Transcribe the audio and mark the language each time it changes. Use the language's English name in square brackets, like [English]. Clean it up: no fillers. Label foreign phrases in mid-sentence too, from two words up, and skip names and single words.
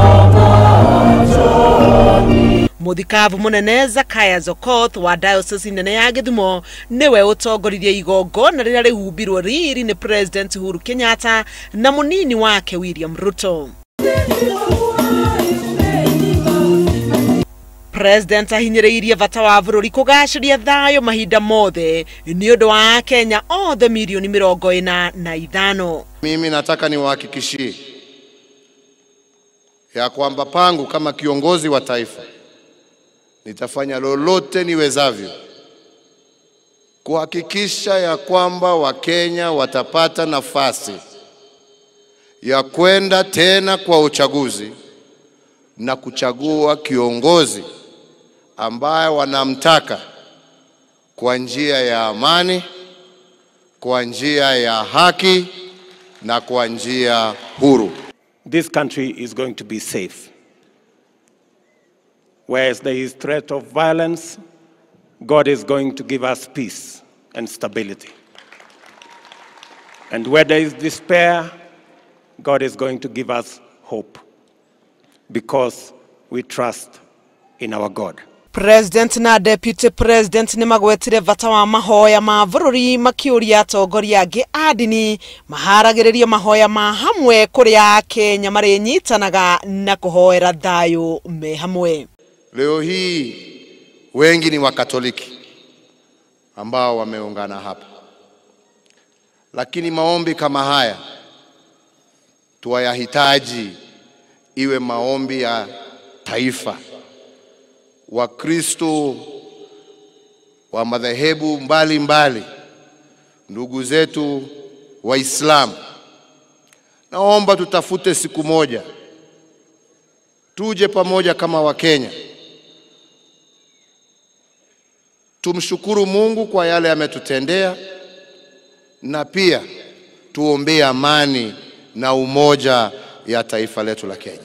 [Kikuyu] Muthikavu munene Zacharias Okoth wa diocese nene ya Githumo niwe utongoririe igongona rira rihumbirwo riri ni President Uhuru Kenyatta na munini wake William Ruto. President ahinyiriirie bata wa bururi kugaciria thayo mahinda mothe ni undu wa Kenya othe milioni 45. [Swahili] Mimi nataka niwahakikishie ya kwamba pangu kama kiongozi wa taifa nitafanya lolote niwezavyo kuhakikisha ya kwamba Wakenya watapata nafasi ya kwenda tena kwa uchaguzi na kuchagua kiongozi ambaye wanamtaka kwa njia ya amani, kwa njia ya haki na kwa njia huru. [English] This country is going to be safe. Whereas there is threat of violence, God is going to give us peace and stability. And where there is despair, God is going to give us hope, because we trust in our God. [Kikuyu] President na [English] Deputy President [Kikuyu] ni magwetire bata wa mahoya ma bururi makiuria atongoria angi adini maharagiririe mahoya ma hamwe kuria Kenya marinyitanaga na kuhoera thayo me hamwe. [Swahili] Leo hii wengi ni Wakatoliki ambao wameungana hapa, lakini maombi kama haya tuwayahitaji iwe maombi ya taifa. Wakristo wa madhehebu mbalimbali, ndugu zetu Waislamu, naomba tutafute siku moja tuje pamoja kama Wakenya, tumshukuru Mungu kwa yale ametutendea, na pia tuombee amani na umoja ya taifa letu la Kenya.